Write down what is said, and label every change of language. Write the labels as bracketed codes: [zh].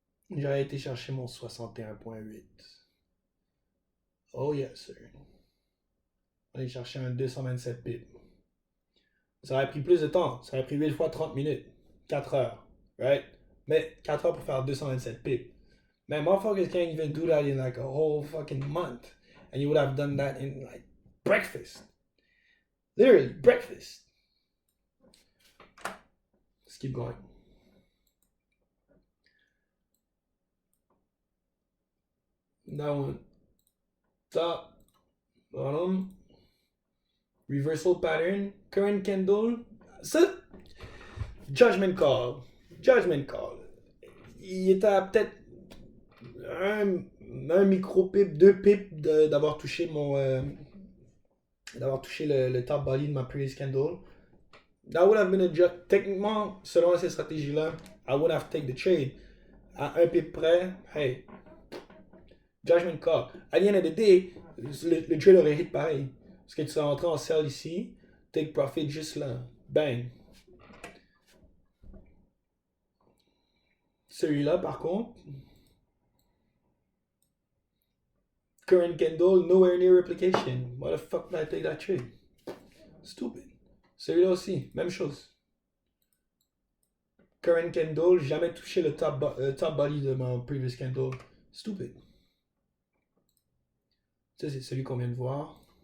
[fr] J'aurais été chercher mon 61.8. [en] Oh yes, sir. [fr] Aller chercher un 227 pips. Ça aurait pris plus de temps. Ça aurait pris 8 fois 30 minutes. 4 heures. Right? Mais 4 heures pour faire 227 pips. [en] Man, motherfuckers can't even do that in like a whole fucking month. And you would have done that in like breakfast. Literally, breakfast. Let's keep going. That one. Top. Bottom. Reversal pattern. Current candle. Ça, judgment call. Judgment call. [fr] Il était à peut-être un micro pip, 2 pips d'avoir touché mon d'avoir touché le top body de ma previous candle. [en] That would have been a [fr] techniquement, selon ces stratégies-là, [en] I would have taken the trade. [fr] À un pip près, hey, judgment call. À [en] the end of the day, [fr] le trade aurait hit pareil. Parce que tu serais rentré en sell ici, take profit juste là. Bang. Celui-là, par contre, current candle, [en] nowhere near replication. Why the fuck did I take that trade? Stupid. [fr] Celui-là aussi, même chose. Current candle, jamais touché le top body de mon previous candle. Stupid. Ça, c'est celui qu'on vient de voir.